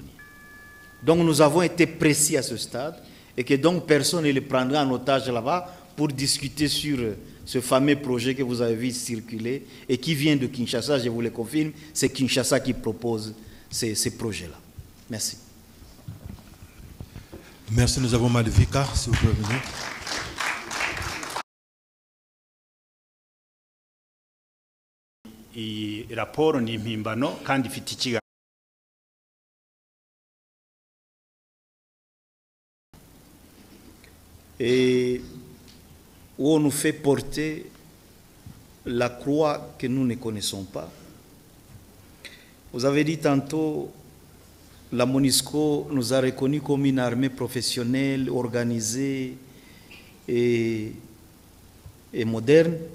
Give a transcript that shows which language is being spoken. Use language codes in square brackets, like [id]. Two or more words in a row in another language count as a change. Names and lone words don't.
[fr] Donc nous avons été précis à ce stade et que donc personne ne les prendra en otage là-bas pour discuter sur ce fameux projet que vous avez vu circuler et qui vient de Kinshasa, je vous le confirme, c'est Kinshasa qui propose ces projets-là. Merci. Merci, nous avons Malvika, s'il vous plaît, venez. [rw] I raporo ni impimbano kandi ifite ikiganiro. [fr] Et où on nous fait porter la croix que nous ne connaissons pas. Vous avez dit tantôt, la MONUSCO nous a reconnus comme une armée professionnelle, organisée et moderne,